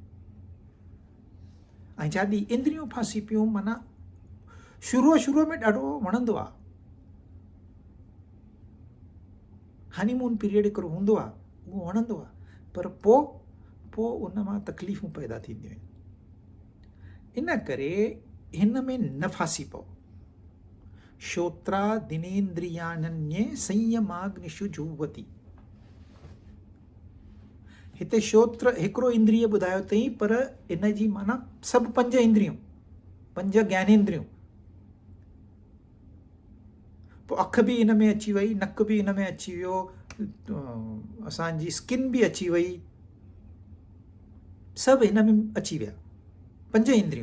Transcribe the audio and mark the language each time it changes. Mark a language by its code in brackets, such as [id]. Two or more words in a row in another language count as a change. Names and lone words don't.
[sd] ऐं जॾहिं इंद्रियूं फासी पियूं माना शुरूअ में ॾाढो वणंदो आहे, [en] honeymoon period [sd] हिकिड़ो हूंदो आहे, उहो वणंदो आहे, पर पोइ उन मां तकलीफ़ूं पैदा थींदियूं आहिनि। इन करे हिन में न फासी पओ। [sa] श्रोत्रादीनेन्द्रियाण्ये संयमाग्निषु जुह्वति। [sd] हिते श्रोत्र हिकिड़ो इंद्रिय ॿुधायो अथई, पर इन जी माना सभु पंज इंद्रियूं, पंज ज्ञानेंद्रियूं। पोइ अखि बि इन में अची वई, नक बि इन में अची वियो, असांजी स्किन बि अची वई, सभु हिन में अची विया, पंज इंद्रियूं।